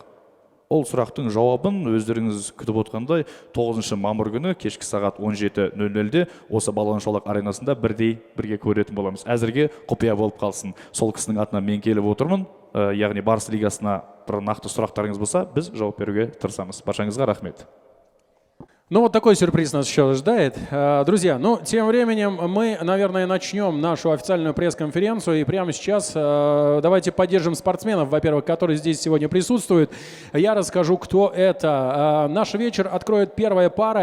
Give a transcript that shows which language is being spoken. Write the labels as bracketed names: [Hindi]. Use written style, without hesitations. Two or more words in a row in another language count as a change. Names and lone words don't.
[Kazakh] Ол сұрақтың жауабын өздеріңіз күтіп отқандай 9 мамыр күні кешкі сағат 17:00-де осы Балуан Шолақ аренасында бірге көретін боламыз. Әзірге құпия болып қалсын. Сол кісінің атынан мен келіп отырмын. Яғни Барыс лигасына бір нақты сұрақтарыңыз болса, біз жауап беруге тырысамыз. Баршаңызға рахмет. [Russian] Ну вот такой сюрприз нас еще ожидает. Друзья, ну тем временем мы, наверное, начнем нашу официальную пресс-конференцию. И прямо сейчас давайте поддержим спортсменов, во-первых, которые здесь сегодня присутствуют. Я расскажу, кто это. Наш вечер откроет первая пара.